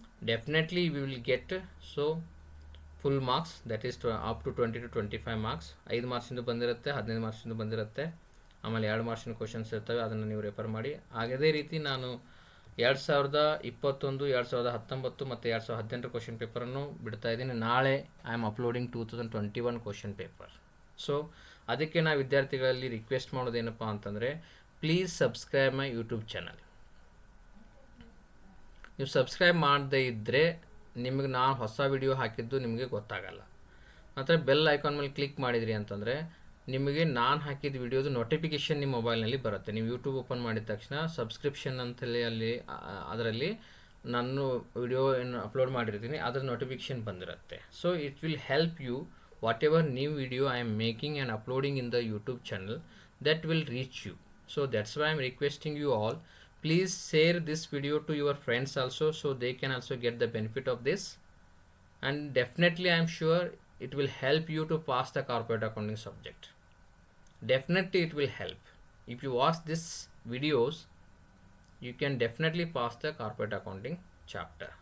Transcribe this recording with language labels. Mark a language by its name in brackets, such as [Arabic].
[English] Definitely we will get so full marks, that is up to 20 to 25 marks. [Kannada] 5 ಮಾರ್ಕ್ಸಿಂದ ಬಂದಿರುತ್ತೆ, 15 ಮಾರ್ಕ್ಸಿಂದ ಬಂದಿರುತ್ತೆ, ಆಮೇಲೆ 2 ಮಾರ್ಕ್ಸಿನ questions ಇರ್ತವೆ, ಅದನ್ನು ನೀವು ರೆಫರ್ ಮಾಡಿ. ಅದೇ ರೀತಿ ನಾನು 2021, 2019 ಮತ್ತು 2018 ಕ್ವಶನ್ ಪೇಪರನ್ನು ಬಿಡ್ತಾ ಇದ್ದೀನಿ. ನಾಳೆ [English] I am uploading 2021 question paper. [Kannada] So ಅದಕ್ಕೆ ನಾವು ವಿದ್ಯಾರ್ಥಿಗಳಲ್ಲಿ ರಿಕ್ವೆಸ್ಟ್ ಮಾಡೋದೇನಪ್ಪ ಅಂತಂದರೆ, [English] Please subscribe my YouTube channel. [Kannada] ನೀವು ಸಬ್ಸ್ಕ್ರೈಬ್ ಮಾಡದೇ ಇದ್ದರೆ ನಿಮಗೆ ನಾನು ಹೊಸ ವಿಡಿಯೋ ಹಾಕಿದ್ದು ನಿಮಗೆ ಗೊತ್ತಾಗಲ್ಲ. ನಂತರ ಬೆಲ್ ಐಕಾನ್ ಮೇಲೆ ಕ್ಲಿಕ್ ಮಾಡಿದ್ರಿ ಅಂತಂದರೆ ನಿಮಗೆ ನಾನು ಹಾಕಿದ ವಿಡಿಯೋದು ನೋಟಿಫಿಕೇಷನ್ ನಿಮ್ಮ ಮೊಬೈಲ್ನಲ್ಲಿ ಬರುತ್ತೆ. ನೀವು ಯೂಟ್ಯೂಬ್ ಓಪನ್ ಮಾಡಿದ ತಕ್ಷಣ ಸಬ್ಸ್ಕ್ರಿಪ್ಷನ್ ಅಂತೇಳಿ ಅದರಲ್ಲಿ ನಾನು ವಿಡಿಯೋ ಏನು ಅಪ್ಲೋಡ್ ಮಾಡಿರ್ತೀನಿ ಅದರ ನೋಟಿಫಿಕೇಷನ್ ಬಂದಿರುತ್ತೆ. [English] So it will help you whatever new video I am making and uploading in the YouTube channel, that will reach you. So that's why I'm requesting you all, please share this video to your friends also, so they can also get the benefit of this. And definitely I'm sure it will help you to pass the corporate accounting subject. Definitely it will help. If you watch this videos, you can definitely pass the corporate accounting chapter.